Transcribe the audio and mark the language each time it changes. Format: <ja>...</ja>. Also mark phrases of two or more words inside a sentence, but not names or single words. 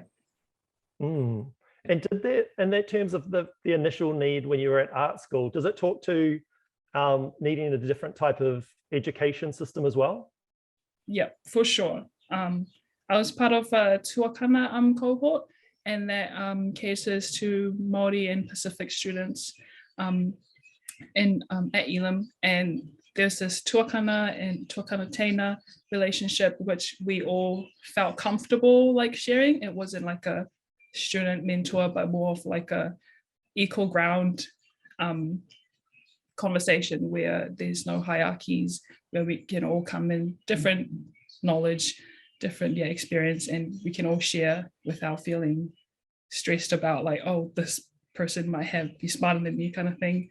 <en>And did that, in that terms of the initial need when you were at art school, does it talk to needing a different type of education system as well? Yeah, for sure. I was part of a Tuakana cohort, and that caters to Māori and Pacific students at Elam. And there's this tuakana and</en> <mi>tuakana teina</mi> <en>relationship, which we all felt comfortable like sharing. It wasn't like a student mentor, but more of like a equal ground conversation where there's no hierarchies, where we can all come in different knowledge, different experience, and we can all share without feeling stressed about like, oh, this person might be smarter than me kind of thing.</en>